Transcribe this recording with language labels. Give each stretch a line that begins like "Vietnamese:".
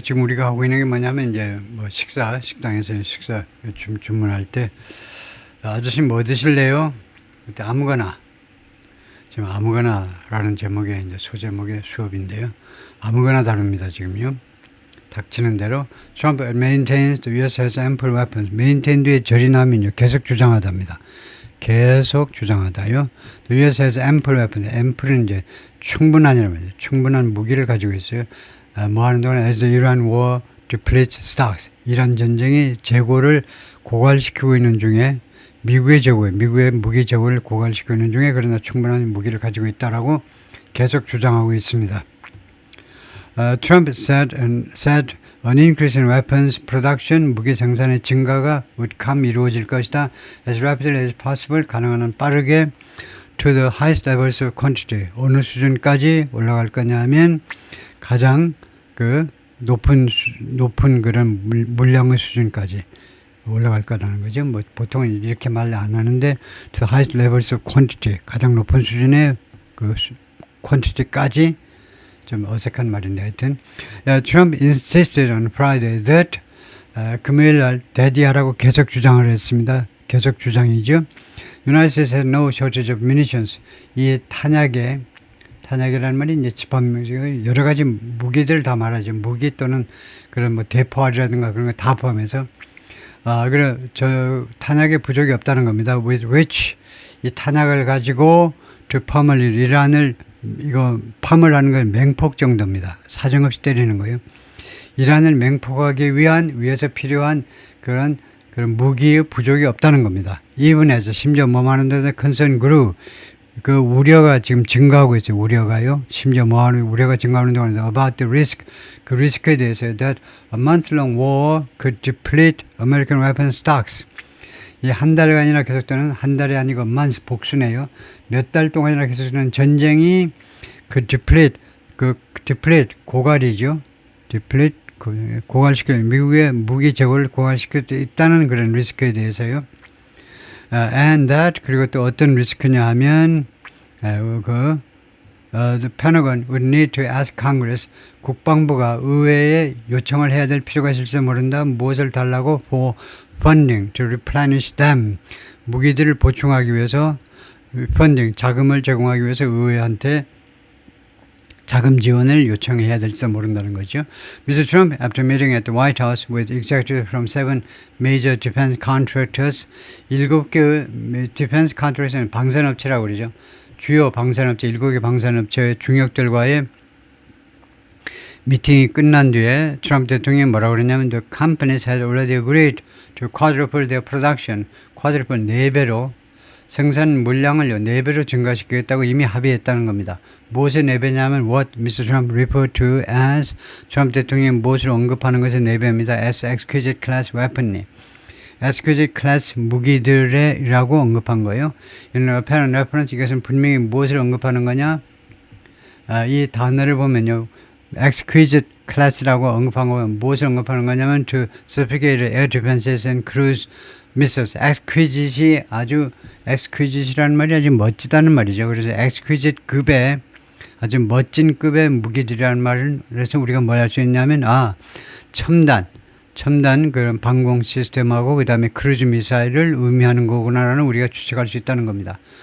Korean: 지금 우리가 하고 있는 게 뭐냐면, 이제, 뭐, 식당에서 식사 주문할 때, 아저씨 뭐 드실래요? 그때 아무거나, 지금 아무거나라는 제목의, 이제 소제목의 수업인데요. 아무거나 다룹니다, 지금요. 닥치는 대로.
English: Trump maintains the US has ample weapons.
Korean: maintain 뒤에 절이 나면요. 계속 주장하답니다. 계속 주장하다요.
English: The US has ample weapons.
Korean: ample은 이제 충분한이라는 말이죠. 충분한 무기를 가지고 있어요. 뭐 하는 동안
English: as the Iran war depletes stocks.
Korean: 이란 전쟁이 재고를 고갈시키고 있는 중에 미국의 무기 재고를 고갈시키고 있는 중에 그러나 충분한 무기를 가지고 있다라고 계속 주장하고 있습니다.
English: Trump said an increase in weapons production,
Korean: 무기 생산의 증가가
English: would come
Korean: 이루어질 것이다.
English: as rapidly as possible,
Korean: 가능한 한 빠르게
English: to the highest levels of quantity.
Korean: 어느 수준까지 올라갈 거냐면 가장 그 높은 그런 물량의 수준까지 올라갈 거라는 거죠. 뭐 보통은 이렇게 말 안 하는데
English: to the highest levels of quantity,
Korean: 가장 높은 수준의 그 quantity까지 좀 어색한 말인데 하여튼
English: Trump insisted on Friday that
Korean: 금요일 날 대디하라고 계속 주장을 했습니다. 계속 주장이죠.
English: United States has no shortage of munitions.
Korean: 이 탄약이라는 말이 이제 여러 가지 무기들 다 말하죠. 무기 또는 그런 뭐 대포알이라든가 그런 거 다 포함해서 그래 저 탄약에 부족이 없다는 겁니다.
English: With which
Korean: 이 탄약을 가지고 이란을 이거 팜을 하는 건 맹폭 정도입니다. 사정없이 때리는 거예요. 이란을 맹폭하기 위해서 필요한 그런 무기의 부족이 없다는 겁니다. 이분에서 심지어 뭐 하는 데서
English: concern grew.
Korean: 그 우려가 지금 증가하고 있어요. 우려가요. 심지어 뭐 하는 우려가 증가하는 동안
English: about the risk.
Korean: 그 리스크에 대해서
English: that a month-long war could deplete American weapon stocks.
Korean: 이 한 달간이나 계속되는 한 달이 아니고 months 복수네요. 몇 달 동안이나 계속되는 전쟁이 그 deplete 고갈이죠. deplete 고갈시켜 미국의 무기 재고를 고갈시킬 수 있다는 그런 리스크에 대해서요.
English: And that
Korean: 그리고 또 어떤 리스크냐 하면
English: the Pentagon would need to ask Congress
Korean: 국방부가 의회에 요청을 해야 될 필요가 있을지 모른다. 무엇을 달라고
English: for funding to replenish them.
Korean: 무기들을 보충하기 위해서 funding 자금을 제공하기 위해서 의회한테 자금 지원을 요청해야 될지 모른다는 거죠.
English: Mr. Trump, after meeting at the White House with executives from 7 major defense contractors, 7개 defense contractors는
Korean: 방산업체라고 그러죠. 주요 방산업체, 7개 방산업체의 중역들과의 미팅이 끝난 뒤에 트럼프 대통령이 뭐라고 그랬냐면
English: the companies had already agreed to quadruple their production,
Korean: quadruple 4배로 생산 물량을 4배로 증가시키겠다고 이미 합의했다는 겁니다. 무엇의 4배냐면
English: what Mr. Trump referred to as
Korean: 트럼프 대통령이 무엇을 언급하는 것의 4배입니다.
English: as exquisite class weaponry.
Korean: exquisite class 무기들이라고 언급한 거예요.
English: In apparent reference
Korean: 이것은 분명히 무엇을 언급하는 거냐? 이 단어를 보면요. exquisite class라고 언급한 거면 무엇을 언급하는 거냐면
English: to sophisticated air defenses and cruise missiles.
Korean: exquisite이 아주 exquisite이라는 말이 아주 멋지다는 말이죠. 그래서 exquisite 급의 아주 멋진 급의 무기들이라는 말을 그래서 우리가 뭘 할 수 있냐면 첨단 그런 방공 시스템하고 그 다음에 크루즈 미사일을 의미하는 거구나라는 우리가 추측할 수 있다는 겁니다.